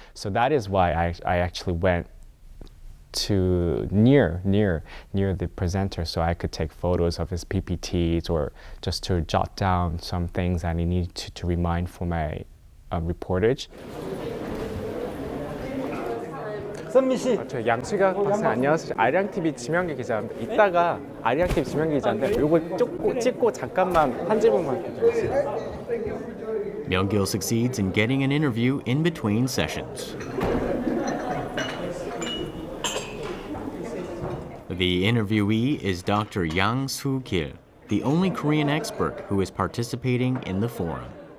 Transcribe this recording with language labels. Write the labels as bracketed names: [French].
[English] So that is why I actually went to near the presenter so I could take photos of his PPTs or just to jot down some things that I needed to remind for my reportage. [Korean] 저 양수각 박사님 안녕하세요. 아리랑 TV 지명기 기자입니다. 이따가 아리랑 TV 지명기 기자인데 요거 찍고 잠깐만 한 질문만 부탁드리겠습니다. [English] Myung-kil succeeds in getting an interview in between sessions. The interviewee is Dr. Yang Soo-kil, the only Korean expert who is participating in the forum.